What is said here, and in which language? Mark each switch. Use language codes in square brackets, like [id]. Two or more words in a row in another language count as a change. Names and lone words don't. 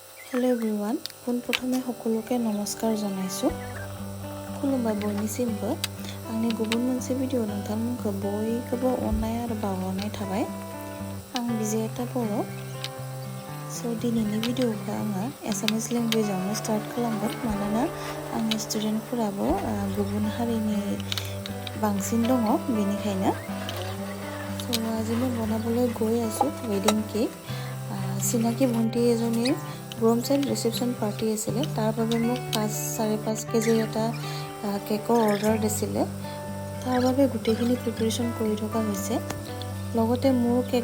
[en] Hello everyone, [as] পোনপ্ৰথমে সকলোকে নমস্কাৰ জনাইছো। [brx] खुलुमबाय बयनिसिमबो आंनि गुबुन मोनसे भिडिअ नोंथांमोनखौ बयखौबो अननाय आरो बावहरनाय थाबाय। आं बिजेता बर'। दिनैनि भिडिअखौ आङो एसामिस लेंगुवेजावनो स्टार्ट खालामगोन मानोना आंनि स्टुडेन्टफोराबो गुबुन हारिनि बांसिन दङ बेनिखायनो। [as] আজি মই বনাবলৈ গৈ আছো [en] wedding cake. [as] চিনাকি ভণ্টি এজনীৰ [en] groom side reception party [as] আছিলে তাৰ বাবে মোক 5.5 কেজি এটা কেকৰ অৰ্ডাৰ দিছিলে তাৰ বাবে গুটেখিনি প্ৰিপাৰেচন কৰি থকা হৈছে লগতে মোৰ কেক